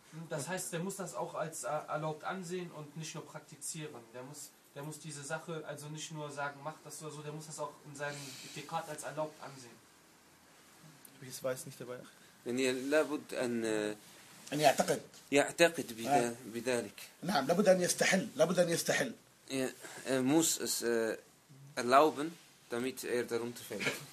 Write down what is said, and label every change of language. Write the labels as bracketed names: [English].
[German] Das heißt, der muss das auch als erlaubt ansehen und nicht nur praktizieren. Der muss diese Sache also nicht nur sagen, mach das oder so, der muss das auch in seinem Dekret als erlaubt ansehen. Ich weiß nicht dabei. Wenn ihr [Arabic] لابد ان يعتقد يعتقد بذلك. نعم لابد ان يستحل لابد ان يستحل. [German] Er muss es erlauben, damit er darunter fällt.